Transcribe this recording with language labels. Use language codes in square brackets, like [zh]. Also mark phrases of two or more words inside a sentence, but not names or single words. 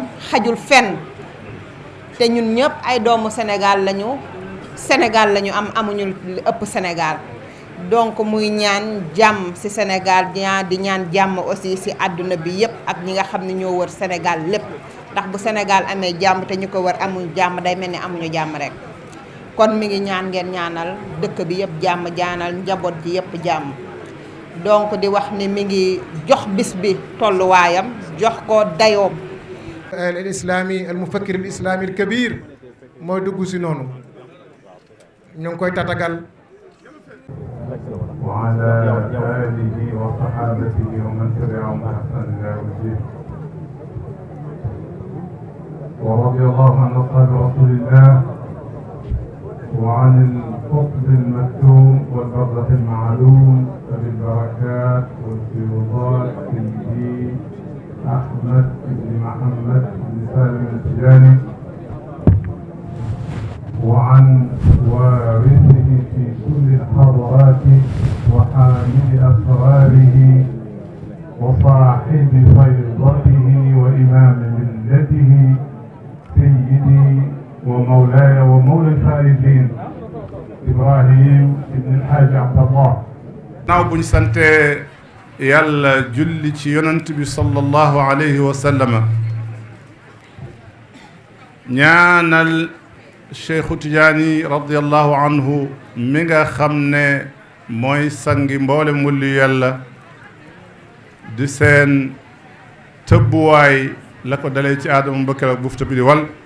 [wo] xajul fenn te ñun ñëpp ay doomu Sénégal lañu am amuñu li ëpp Sénégal donc muy ñaan jàmm ci Sénégal di ñaan jàmm aussi ci àdduna bi yépp ak ñi nga xam ne ñoo wër Sénégal lépp ndax bu Sénégal amee jàmm te ñu ko wër amul jàmm day mel ni amuñu jàmm rek kon mi ngi ñaan ngeen ñaanal dëkk bi yépp jàmm jaanal njaboot ji yépp jàmm donc di wax ni mi ngi jox bis bi tolluwaayam jox ko dayoom [ar] الإسلامي المفكر الإسلامي الكبير [wo] mooy dugg si noonu ñu ngi koy tatagal [ar] وعلى آله وصحابته ومن تبعهم بإحسان إلى يوم الدين ورضي الله عن أصحاب رسول الله وعن القطب المكتوم والبرزخ المعلوم بالبركات والفيوضات سيدي أحمد بن محمد بن سالم التجاني وعن وارثه في كل الحضارات وحامل أسراره وصاحب فيضته وإمام ملته سيدي ومولاي ومولى الفائزين إبراهيم بن الحاج عبد الله. [wo] naaw buñ sante yàlla julli ci yonent bi [ar] صلى الله عليه وسلم [wo] ñaanal Cheikhu Tijaani [ar] رضي الله عنه [wo] mi nga xam ne mooy sangi mboole mulli yàlla di seen tëbbuwaay la ko dalee ci aadama ba keroog bufta bi di wal